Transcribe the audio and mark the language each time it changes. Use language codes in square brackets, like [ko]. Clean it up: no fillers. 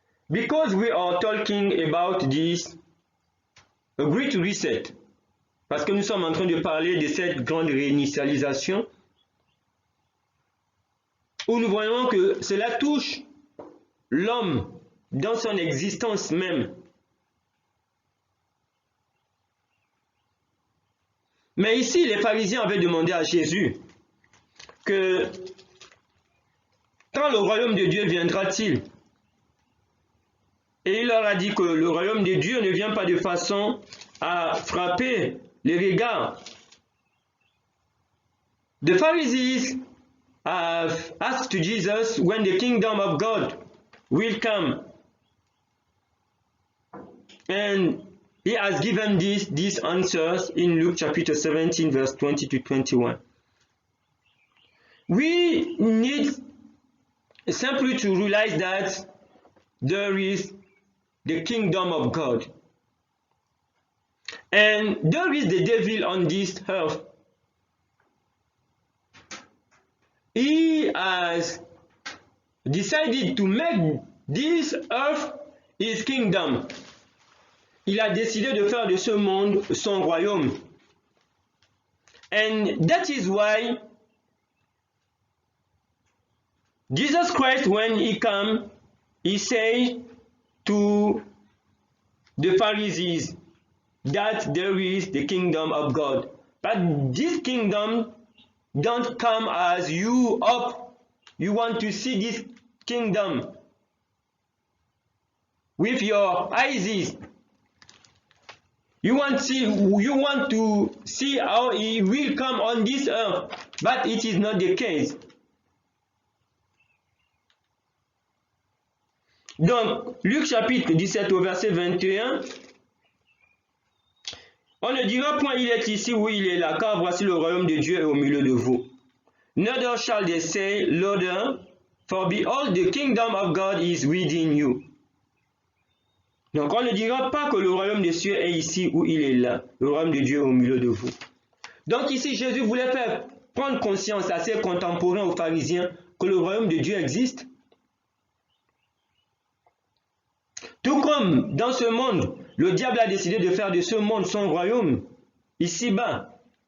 [en] Because we are talking about this a great reset. [fr] Parce que nous sommes en train de parler de cette grande réinitialisation où nous voyons que cela touche l'homme dans son existence même. Mais ici, les pharisiens avaient demandé à Jésus que quand le royaume de Dieu viendra-t-il? Et il leur a dit que le royaume de Dieu ne vient pas de façon à frapper les regards. [en] The Pharisees have asked Jesus when the kingdom of God will come. And he has given these answers in Luke chapter 17, verse 20 to 21. We need simply to realize that there is the kingdom of God. And there is the devil on this earth. He has decided to make this earth his kingdom. [fr] Il a décidé de faire de ce monde son royaume. [en] And that is why Jesus Christ, when he came, he said to the Pharisees that there is the kingdom of God. But this kingdom don't come as you up. You want to see this kingdom with your eyes. You want to see how he will come on this earth, but it is not the case. [fr] Donc, Luc chapitre 17 au verset 21, on ne dira point il est ici ou il est là, car voici le royaume de Dieu est au milieu de vous. [en] Neither shall they say louder, for behold, the kingdom of God is within you. [fr] Donc on ne dira pas que le royaume des cieux est ici ou il est là. Le royaume de Dieu est au milieu de vous. Donc ici, Jésus voulait faire prendre conscience à ses contemporains, aux pharisiens, que le royaume de Dieu existe. Tout comme dans ce monde, le diable a décidé de faire de ce monde son royaume, ici-bas.